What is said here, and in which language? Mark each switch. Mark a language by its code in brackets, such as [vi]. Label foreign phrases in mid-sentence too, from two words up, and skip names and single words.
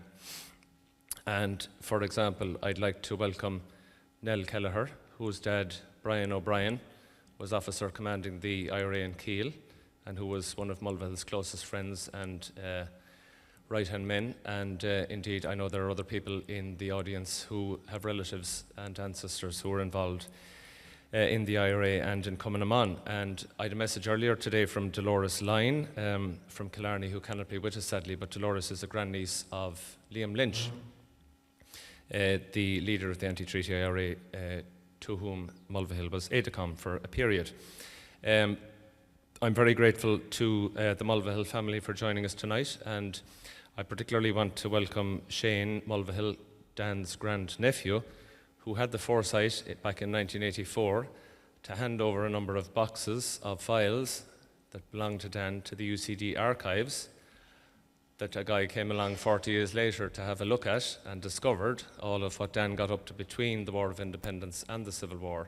[en] And for example, I'd like to welcome Nell Kelleher, whose dad, Brian O'Brien, was officer commanding the IRA in Kiel and who was one of Mulvihill's closest friends and right-hand men. And indeed, I know there are other people in the audience who have relatives and ancestors who were involved in the IRA and in Cumann na mBan. And I had a message earlier today from Dolores Lyne from Killarney, who cannot be with us sadly, but Dolores is a grandniece of Liam Lynch, the leader of the anti-treaty IRA, to whom Mulvihill was aide-de-camp for a period. I'm very grateful to the Mulvihill family for joining us tonight, and I particularly want to welcome Shane Mulvihill, Dan's grand-nephew, who had the foresight back in 1984 to hand over a number of boxes of files that belonged to Dan to the UCD archives, that a guy came along 40 years later to have a look at and discovered all of what Dan got up to between the War of Independence and the Civil War.